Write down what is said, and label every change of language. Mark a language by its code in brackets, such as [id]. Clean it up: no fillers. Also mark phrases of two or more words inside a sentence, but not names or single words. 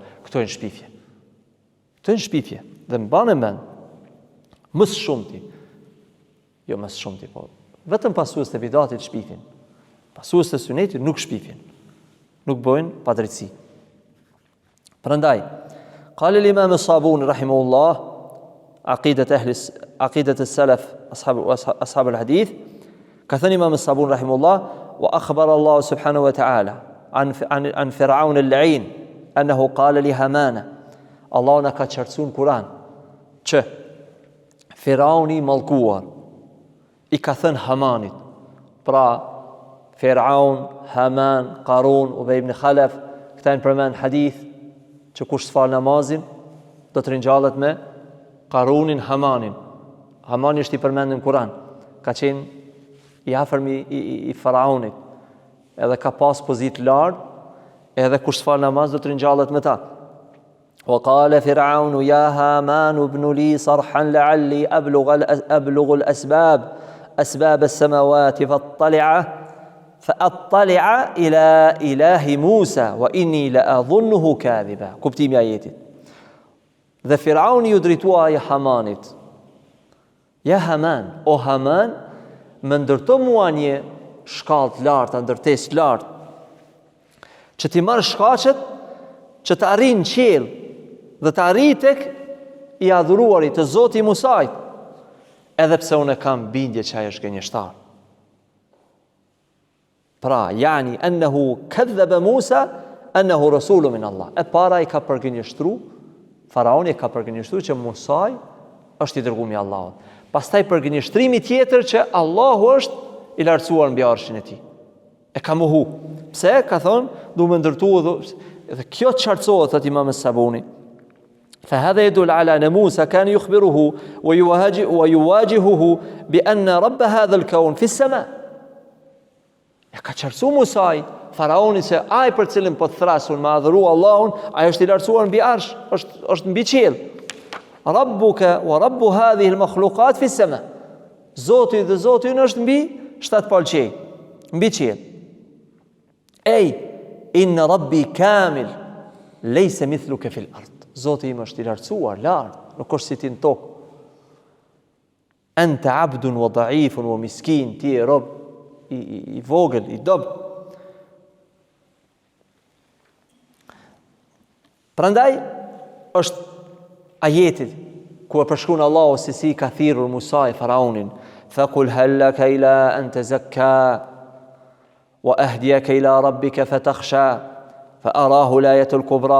[sq] Këto janë shpifje. Këto janë shpifje. Dhe mbanë mend, mësë shumëti, jo mësë shumëti, po vetëm pasues të bidatit shpifin. Pasues të sunetit nuk shpifin. Nuk bojnë padrejtësi. Prandaj, [ar] قال الإمام الصابوني رحمه الله عقيدة السلف أصحاب الحديث, [sq] ka thënë [ar] إمام الصابوني رحمه الله وأخبر الله سبحانه وتعالى عن فرعون اللعين أنه قال لهامان. [sq] Allah na ka qartësuar në Kur'an që Firauni mallkuar i ka thënë Hamanit. Pra Firaun, Haman, Qarun, Ubay ibn Khalaf, këta janë përmend hadith që kush s'fal namazin do të ringjallet me Qarunin, Hamanin. Hamani është i përmendur në Kur'an. Ka qenë i afërmi i Faraonit. Edhe ka pas pozitë lart, edhe kush s'fal namaz do të ringjallet me ta. [ar] وقال فرعون يا هامان ابن لي صرحا لعلي أبلغ أسباب السماوات فأطلع إلى إله موسى وإني لأظنه كاذبا. [sq] Kuptimi i ajetit. Dhe Firauni ju drejtua ja Hamanit. Ja Haman, o Haman, më ndërto mua një shkallë të lartë, ndërtesë të lartë, që ti marrë shkaqet që të arrin qiell dhe të arrit tek i adhuruarit të Zoti Musait, edhe pse unë kam bindje që ai është gënjeshtar. Pra, [ar] يعني أنه كذب موسى أنه رسول من الله. [sq] E para i ka përgënjeshtru, Faraoni ka përgënjeshtru që Musai është i dërguar i Allahut. Pastaj përgënjeshtrimi tjetër që Allahu është i lartësuar mbi arshin e tij. E ka mohu. Pse? Ka thonë, du më ndërtu dhe kjo qartësohet atë Imam as-Sabuni. [ar] فهذا يدل على أن موسى كان يخبره ويواجهه بأن رب هذا الكون في السماء. [sq] Ka qartësu Musai, Faraoni se ai për cilin po thrasun me adhuru Allahun, ai është i lartësuar mbi arsh, është mbi qiell. [ar] ربك ورب هذه المخلوقات في السماء. [sq] Zoti dhe Zoti ynë është mbi shtat palçej, mbi qiell. [ar] Ej, إن ربي كامل ليس مثلك في الأرض. [sq] Zoti im është i lartësuar, lart, nuk është si ti në tokë. [ar] أنت عبد وضعيف ومسكين, [sq] ti e rob i vogël, i dob. Prandaj është ajeti ku e përshkruan Allahu se si ka thirrur Musa e Faraonin, [ar] فقل هل لك إلى أن تزكى وأهديك إلى ربك فتخشى فأراه الآية الكبرى.